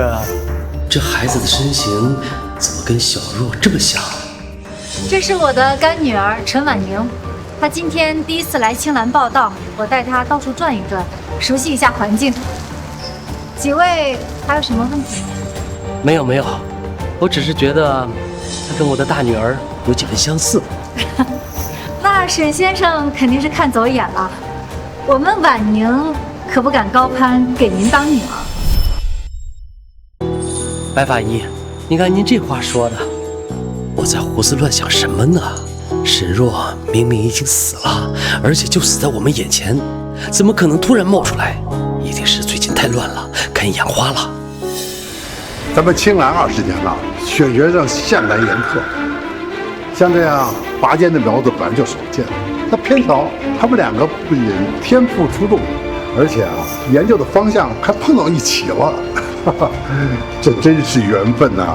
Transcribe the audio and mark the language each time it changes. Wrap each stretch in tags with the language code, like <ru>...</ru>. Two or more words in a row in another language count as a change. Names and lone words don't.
<zh>這孩子的身形怎麼跟小若這麼像？這是我的乾女兒陳婉瑩，她今天第一次來青蘭報到，我帶她到處轉一轉，熟悉一下環境。幾位還有什麼問題嗎？沒有，我只是覺得她跟我的大女兒有幾分相似。那沈先生肯定是看走眼了，我們婉瑩可不敢高攀，給您當女兒。白法醫，你看您這話說的，我在胡思亂想什麼呢？沈若明明已經死了，而且就死在我們眼前，怎麼可能突然冒出來？一定是最近太亂了，肝氧化了。咱們青蘭20年了，選學生向來嚴苛，像這樣拔尖的苗子本來就少見，那偏巧他們兩個不僅天賦出眾，而且啊，研究的方向還碰到一起了。這真是緣分吶！</zh>